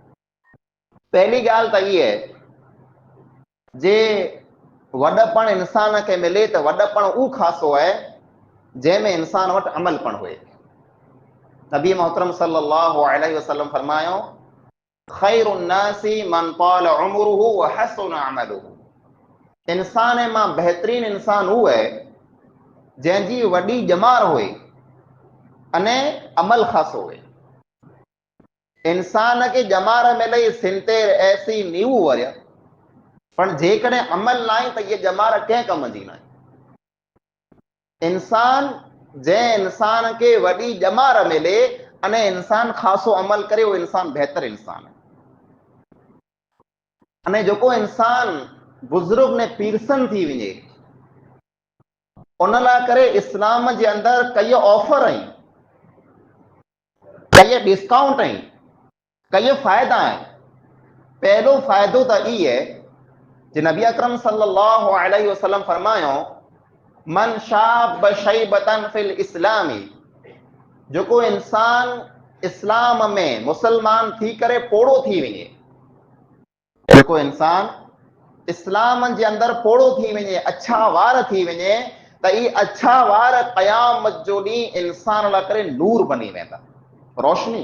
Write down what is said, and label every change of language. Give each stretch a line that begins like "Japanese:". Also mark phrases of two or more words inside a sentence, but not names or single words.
Sindhi: पहली ॻाल्हि त इहा है जे वॾपण इंसान खे मिले त वॾपण उहो ख़ासो है जंहिंमें इंसान वटि अमल पण हुए। नबी मोहतरम
Arabic: صلى الله عليه وسلم فرمايو خير الناس من طال عمره وحسن عمله.
Sindhi: इंसान मां बेहतरीन इंसान उहो है जंहिंजी वॾी ॼमार हुए अने अमल ख़ासो हुए। इंसान खे ॼमार मिले सिनतेर ऐसी नींव वरिय, पण जेकॾहिं अमल न आहे त इहा ॼमार कंहिं कम जी न आहे। इंसान जंहिं इंसान के वॾी ॼमार मिले अने इंसान ख़ासो अमल करे उहो इंसान बेहतर इंसान है। अने जेको इंसान बुजुर्ग ने पीरसन थी वञे उन लाइ करे इस्लाम जे अंदर कई ऑफर आहिनि, कई डिस्काउंट आहिनि, कई फ़ाइदा आहिनि। पहलो फ़ाइदो त ई है जे नबी अकरम
Arabic: صلى الله عليه وسلم
Sindhi: फरमायो
Arabic: من شاب شيبة في الإسلام,
Sindhi: जो को इंसान इस्लाम में मुसलमान थी करे पोड़ो थी वञे, जेको इंसान इस्लाम जे अंदर पोड़ो थी वञे, अच्छा वार थी वञे, त ई अच्छा वार क़यामत जो ॾींहुं इंसान लाइ करे नूर बनी वेंदा, रोशनी।